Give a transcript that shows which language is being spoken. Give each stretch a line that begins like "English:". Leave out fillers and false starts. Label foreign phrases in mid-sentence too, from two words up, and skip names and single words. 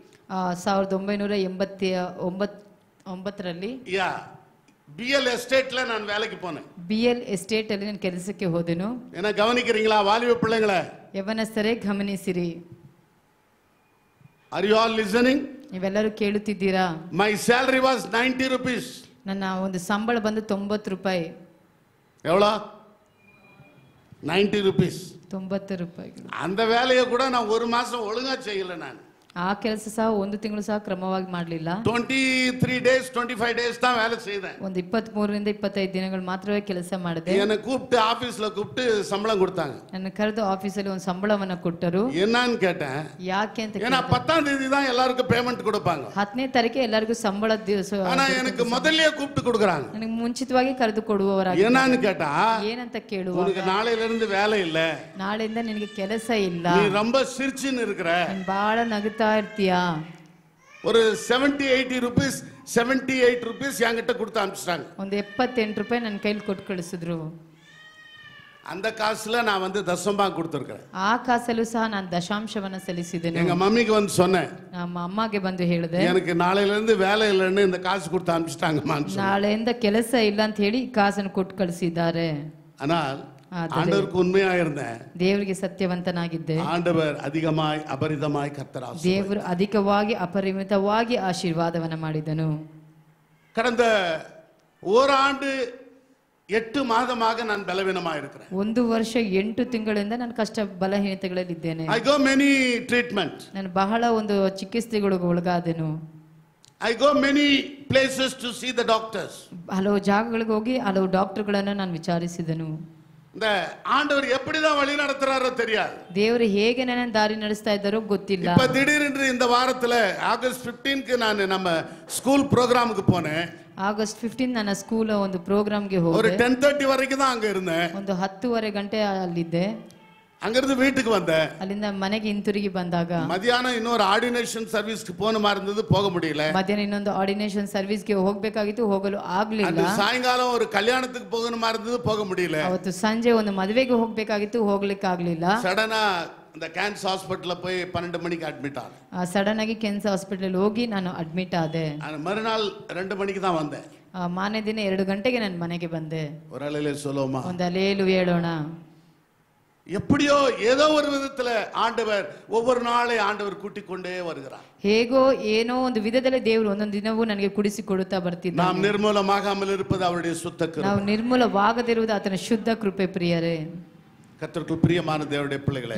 Kannada: 1989ರಲ್ಲಿ
Tamil: BL எஸ்டேட்ல நான் வேலைக்கு போனேன்.
Kannada: BL ಎಸ್ಟೇಟ್ ಅಲ್ಲಿ ನಾನು ಕೆಲಸಕ್ಕೆ ಹೋದೆನು.
Tamil: என்ன கவனிக்கிறீங்களா வாலிப பிள்ளைங்களே?
Kannada: ಯೌವನಸ್ಥರೇ ಗಮನಿಸಿರಿ.
English: Are you all listening?
Kannada: ನೀವೆಲ್ಲರೂ ಕೇಳುತ್ತಿದ್ದೀರಾ?
English: My salary was 90 rupees.
Kannada: ನನ್ನ ಒಂದು ಸಂಬಳ ಬಂದು 90 ರೂಪಾಯಿ.
Tamil: எவ்வளோ? 90 rupees.
Kannada: 90 ರೂಪಾಯಿ.
Tamil: அந்த வேலையை கூட நான் ஒரு மாசம் ஒழுங்கா செய்யல. நான்
Kannada: ಆ ಕೆಲಸ ಸಹ 1 ತಿಂಗಳು ಸಹ ಕ್ರಮವಾಗಿ ಮಾಡಲಿಲ್ಲ.
English: 23 days 25 days
Tamil: தான் வேலை செய்தேன்.
Kannada: ಒಂದು 23 ರಿಂದ 25 ದಿನಗಳು ಮಾತ್ರವೇ ಕೆಲಸ ಮಾಡಿದೆ.
Tamil: என்ன கூப்பிட்டு ஆபீஸ்ல கூப்பிட்டு சம்பளம் கொடுத்தாங்க.
Kannada: ನನ್ನ ಕರೆದು ಆಫೀಸಲ್ಲಿ ಒಂದು ಸಂಬಳವನ್ನ ಕೊಟ್ಟರು.
Tamil: என்னன்னு கேட்டேன்.
Kannada: ಯಾಕೆ ಅಂತ
Tamil: ஏன்னா 10ஆம் தேதி தான் எல்லாருக்கும் பேமெಂಟ್ கொடுப்பாங்க.
Kannada: 10ನೇ ತಾರೀಕಿಗೆ ಎಲ್ಲರಿಗೂ ಸಂಬಳ ದಿವಸ.
Tamil: ஆனா எனக்கு முதல்லயே கூப்பிட்டு கொடுக்கறாங்க.
Kannada: ನನಗೆ ಮುಂಚಿತವಾಗಿ ಕರೆದು ಕೊಡುವವರಾಗಿ.
Tamil: என்னன்னு கேட்டா
Kannada: ಏನಂತ ಕೇಳುವಾಗ
Tamil: உனக்கு நாளையில இருந்து வேலை இல்ல.
Kannada: ನಾಳೆಯಿಂದ ನಿನಗೆ ಕೆಲಸ ಇಲ್ಲ.
Tamil: நீ ரொம்ப சிரிச்சின்னு இருக்கற.
Kannada: ನೀನು ಬಹಳ ನಗುತ್ತಾ ಇರ್ತೀಯಾ.
Tamil: ஒரு
English: 70-80 rupees 78 rupees
Tamil: என்கிட்ட கொடுத்து அனுப்பிச்சிட்டாங்க.
Kannada: ಒಂದು 78 ರೂಪಾಯಿ ನನ್ನ ಕೈಲಿ ಕೊಟ್ಟು ಕಳಿಸಿದ್ರು.
Tamil: அந்த காசுல நான் வந்து தசமபாக கொடுத்திருக்கேன்.
Kannada: ಆ ಕಾಸಲ್ಲೂ ಸಹ ನಾನು ದಶಾಂಶವನ್ನ ಸಲ್ಲಿಸಿದ್ದೇನೆ.
Tamil: எங்க மம்மிக்கு வந்து சொன்னேன்.
Kannada: ನಮ್ಮ ಅಮ್ಮಗೆ ಬಂದು ಹೇಳಿದೆ,
Tamil: எனக்கு நாளையில இருந்து வேலை இல்லன்னு இந்த காசு கொடுத்து அனுப்பிச்சிட்டாங்கம்மா.
Kannada: ನಾಳೆಯಿಂದ ಕೆಲಸ ಇಲ್ಲ ಅಂತ ಹೇಳಿ ಕಾಸನ್ನು ಕೊಟ್ಟು ಕಳಿಸಿದ್ದಾರೆ.
Tamil: ஆனால் ஆண்டவருக்கு உண்மையா இருந்தேன்.
Kannada: ದೇವರಿಗೆ ಸತ್ಯವಂತನಾಗಿದ್ದೆ.
Tamil: ஆண்டவர் அதிகமாய் அபரிதமாய் கர்த்தர் ஆசீர்வதித்தார்.
Kannada: ದೇವರು ಅಧಿಕವಾಗಿ ಅಪರಿಮಿತವಾಗಿ ಆಶೀರ್ವಾದವನ್ನ ಮಾಡಿದನು.
Tamil: கடந்த ஓராண்டு 8 மாதமாக நான் பலவீனமா இருக்கிறேன்.
Kannada: 1 ವರ್ಷ 8 ತಿಂಗಳಿಂದ ನಾನು ಕಷ್ಟ ಬಲಹೀನತೆಗಳಲ್ಲಿ ಇದ್ದೇನೆ.
English: I go many treatment.
Kannada: ನಾನು ಬಹಳ ಒಂದು ಚಿಕಿತ್ಸೆಗಳಿಗೆ ಒಳಗಾದೆನು.
English: I go many places to see the doctors.
Kannada: ಹಲವು ಜಾಗಗಳಿಗೆ ಹೋಗಿ ಹಲವು ಡಾಕ್ಟರ್ಗಳನ್ನು ನಾನು ವಿಚಾರಿಸಿದೆನು.
Tamil: இந்த ஆண்டவர் எப்படிதான் வழி நடத்துறாரோ தெரியாது.
Kannada: ದೇವರು ಹೇಗೆ ನನ್ನ ದಾರಿ ನಡೆಸ್ತಾ ಇದ್ದಾರೋ ಗೊತ್ತಿಲ್ಲ.
Tamil: இப்ப திடீரென்று இந்த வாரத்துல ஆகஸ்ட் 15க்கு நான் நம்ம ஸ்கூல் ப்ரோகிராமுக்கு போனேன்.
Kannada: ಆಗಸ್ಟ್ 15 ನನ್ನ ಸ್ಕೂಲ್ ಒಂದು ಪ್ರೋಗ್ರಾಮ್ಗೆ
Tamil: ஒரு
Kannada: ಹೋದೆ.
Tamil: 10:30 வரைக்கும் தான் அங்க இருந்தேன்.
Kannada: ಒಂದು 10:30 ಗಂಟೆ ಅಲ್ಲಿದ್ದೆ.
Tamil: அங்கிருந்து வீட்டுக்கு வந்தேன்.
Kannada: ಅಲ್ಲಿಂದ ಮನೆಗೆ ಹಿಂತಿರುಗಿ ಬಂದಾಗ
Tamil: மதியானம் இன்னொரு ஆர்டினேஷன் சர்வீஸ்க்கு போகணுமா இருந்தது, போக முடியல.
Kannada: ಮಧ್ಯಾಹ್ನ ಇನ್ನೊಂದು ಆರ್ಡಿನೇಷನ್ ಸರ್ವಿಸ್ಗೆ ಹೋಗ್ಬೇಕಾಗಿತ್ತು, ಹೋಗಲು ಆಗ್ಲಿಲ್ಲ.
Tamil: அந்த சாயங்காலம் ஒரு கல்யாணத்துக்கு போகணுமா இருந்தது, போக முடியல.
Kannada: ಅವತ್ತು ಸಂಜೆ ಒಂದು ಮದುವೆಗೆ ಹೋಗ್ಬೇಕಾಗಿತ್ತು, ಹೋಗ್ಲಿಕ್ಕೆ ಆಗ್ಲಿಲ್ಲ.
Tamil: சடனா இந்த
English: cancer hospital
Tamil: போய் 12 மணிக்கு அட்மிட் ஆனேன்.
Kannada: ಸಡನ್ ಆಗಿ
English: cancer hospital
Kannada: ಹೋಗಿ ನಾನು ಅಡ್ಮಿಟ್ ಆದೆ.
Tamil: மறுநாள் 2 மணிக்கு தான் வந்தேன்.
Kannada: ಮಾರನೇ ದಿನ 2 ಗಂಟೆಗೆ ನಾನು ಮನೆಗೆ ಬಂದೆ.
Tamil: ஒரு அலையிலே சொல்லுவோமா,
Kannada: ಒಂದು ಅಲೇಲು ಹೇಳೋಣ.
Tamil: எப்படியோ ஏதோ ஒரு விதத்துல ஆண்டவர் ஒவ்வொரு நாளை ஆண்டவர் கூட்டிக் கொண்டே வருகிறார்.
Kannada: ಹೇಗೋ ಏನೋ ಒಂದು ವಿಧದಲ್ಲಿ ದೇವರು ಒಂದೊಂದು ದಿನವೂ ನನಗೆ ಕುಡಿಸಿಕೊಡುತ್ತಾ ಬರ್ತಿದ್ದಾನೆ.
Tamil: நாம் நிர்மூலமாகாமல் இருப்பது அவருடைய சுத்த கிருபை.
Kannada: ನಾವು ನಿರ್ಮೂಲವಾಗದಿರುವುದು ಆತನ ಶುದ್ಧ ಕೃಪೆ. ಪ್ರಿಯರೇ,
Tamil: கர்த்தருக்குள் பிரியமான தேவனுடைய பிள்ளைகளே,